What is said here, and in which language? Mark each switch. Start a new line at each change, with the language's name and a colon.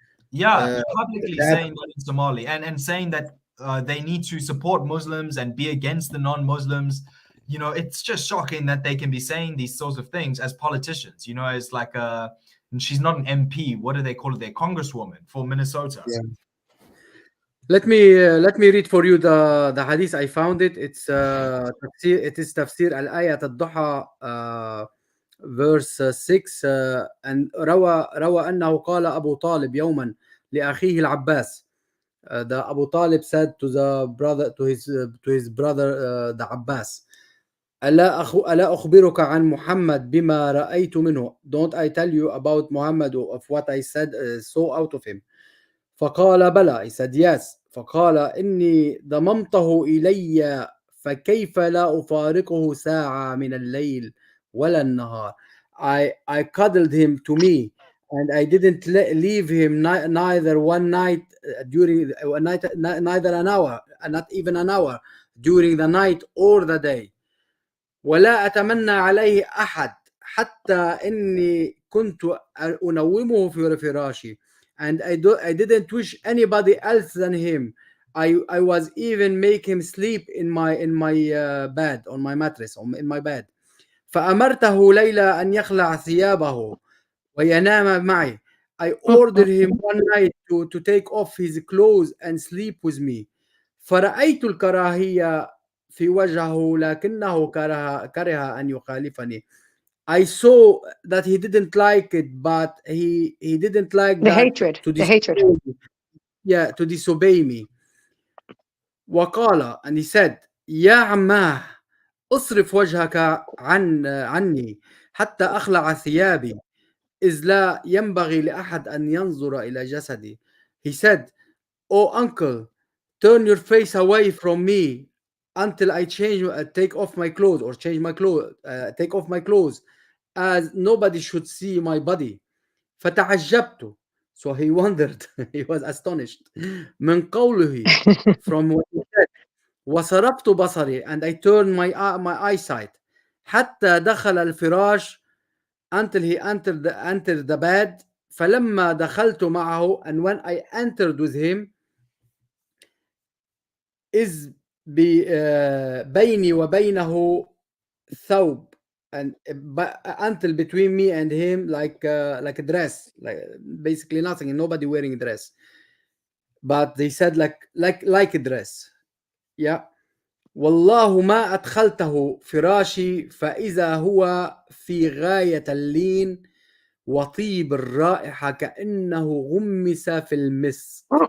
English: Yeah, publicly saying that in Somali, and saying that they need to support Muslims and be against the non-Muslims. It's just shocking that they can be saying these sorts of things as politicians. As and she's not an MP. What do they call it? They're congresswoman for Minnesota. Yeah. Let me read for you the hadith. I found it. It is tafsir al-ayat al-duha verse 6 and
Arabic: روى أنه قال أبو طالب يوما لأخيه العباس.
English: The Abu Talib said to his brother the Abbas,
Arabic: ألا أخبرك عن محمد بما رأيت منه?
English: Don't I tell you about Muhammad, of what I saw out of him?
Arabic: فقال بلى.
English: He said yes.
Arabic: فقال إني ضممته إلي فكيف لا أفارقه ساعة من الليل ولا النهار.
English: I cuddled him to me and I didn't leave him neither one night during night, neither an hour, not even an hour during the night or the day.
Arabic: ولا أتمنى عليه أحد حتى إني كنت أنومه في فراشي.
English: And I didn't wish anybody else than him. I was even make him sleep in my bed, on my mattress, in my bed.
Arabic: فأمرته ليلى أن يخلع ثيابه وينام معي.
English: I ordered him one night to take off his clothes and sleep with me.
Arabic: فرأيت الكراهية في وجهه لكنه كره أن يخالفني.
English: I saw that he didn't like it, but he didn't like The that hatred. to The hatred. disobey me. Yeah, to disobey me.
Arabic: وقال,
English: and he said,
Arabic: يا عماه اصرف وجهك عني حتى أخلع ثيابي إذ لا ينبغي لأحد أن ينظر إلى جسدي.
English: He said, oh uncle, turn your face away from me until I take off my clothes, or take off my clothes, as nobody should see my body.
Arabic: فتعجبت.
English: So he wondered, he was astonished
Arabic: من قوله,
English: from what he said.
Arabic: وصرفت بصري,
English: and I turned my eyesight
Arabic: حتى دخل الفراش,
English: until he entered the bed.
Arabic: فلما دخلت معه,
English: and when I entered with him,
Arabic: إذ بيني وبينه ثوب,
English: and until between me and him like a dress, like basically nothing, and nobody wearing a dress, but they said like a dress. Yeah.
Arabic: والله ما أدخلته فراشي فإذا هو في غاية اللين وطيب الرائحة كأنه غمس في المسك.